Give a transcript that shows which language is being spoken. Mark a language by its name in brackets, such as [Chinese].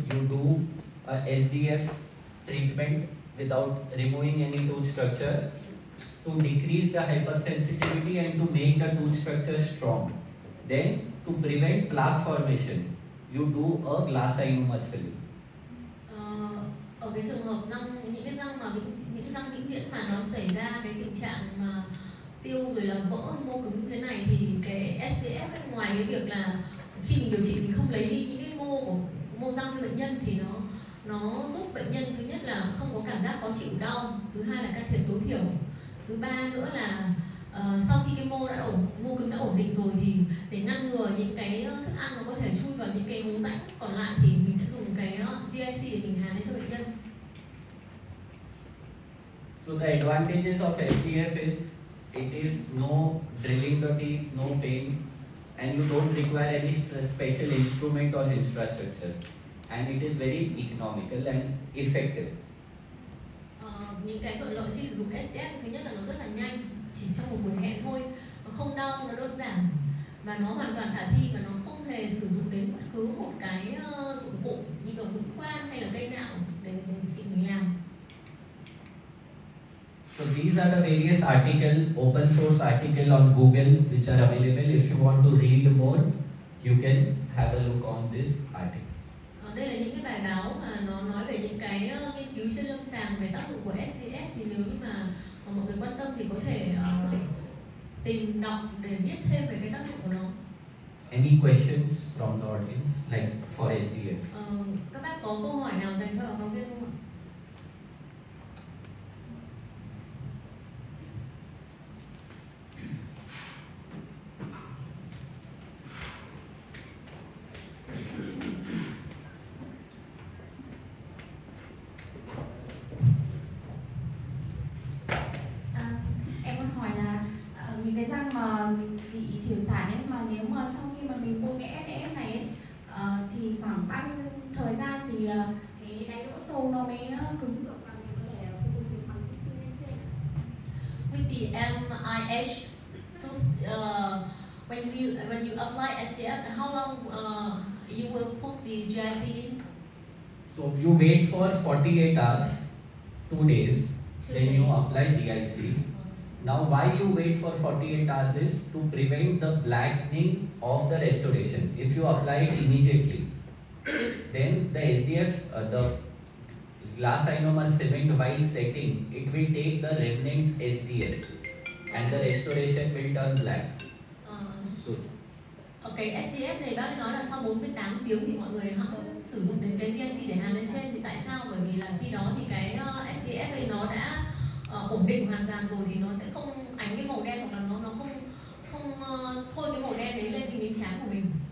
[English] You do a SDF treatment without removing any tooth structure to decrease the hypersensitivity and to make the tooth structure strong. Then to prevent plaque formation, you do a glass ionomer filling. [Vietnamese] Ở cái trường hợp những cái răng vĩnh viễn mà nó xảy ra cái tình trạng mà tiêu rồi là vỡ mô cứng như thế này, thì cái SDF ấy, ngoài cái việc là khi mình điều trị mình không lấy đi những cái mô răng cho bệnh nhân, thì nó giúp bệnh nhân thứ nhất là không có cảm giác khó chịu đau, thứ hai là can thiệp tối thiểu, thứ ba nữa là sau khi cái mô cứng đã ổn định rồi thì để ngăn ngừa những cái thức ăn nó có thể chui vào những cái hố rãnh còn lại, thì mình sẽ dùng cái GIC để mình hàn lên cho bệnh nhân. [English] So the advantages of SDF is it is no drilling the teeth, no pain, and you don't require any special instrument or infrastructure, and it is very economical and effective. [Vietnamese] Những cái thuận lợi khi sử dụng SDF, thứ nhất là nó rất là nhanh, chỉ trong một buổi hẹn thôi, nó không đau, nó đơn giản và nó hoàn toàn khả thi, và nó không hề sử dụng đến bất cứ một cái dụng cụ như kiểu mũi khoan hay là cây nạo để mình làm. [English] So these are the various open source article on Google which are available. If you want to read more, you can have a look on this article. [Vietnamese] Đây là những cái bài báo mà nó nói về những cái nghiên cứu trên lâm sàng về tác dụng của SDF, thì nếu như mà mọi người quan tâm thì có thể tìm đọc để biết thêm về cái tác dụng của nó. [English] Any questions from the audience, like for SDF? [Vietnamese] Các bác có câu hỏi nào dành cho giáo viên không ạ? Em muốn hỏi là những cái răng mà bị thiểu sản ấy, mà nếu mà sau khi mà mình bôi cái SDF này ấy, thì khoảng bao nhiêu thời gian thì cái đáy lỗ sâu nó mới cứng được và mình có thể phục hồi được bằng cái xương lên trên? [English] With MIH to when you apply SDF, how long you will put the GIC in? So you wait for 48 hours, 2 days, 2 then you days. apply GIC. Now why you wait for 48 hours is to prevent the blackening of the restoration. If you apply it immediately, then the SDF, the glass ionomer cement while setting, it will take the remnant SDF and the restoration will turn black. So [Vietnamese] Ok, SDF này bác ấy nói là sau 48 tiếng thì mọi người hẵng sử dụng đến cái GIC để hàn lên trên. Thì tại sao? Bởi vì là khi đó thì cái SDF ấy nó đã ổn định hoàn toàn rồi thì nó sẽ không ánh cái màu đen, hoặc là nó không thôi cái màu đen đấy lên cái miếng trán của mình.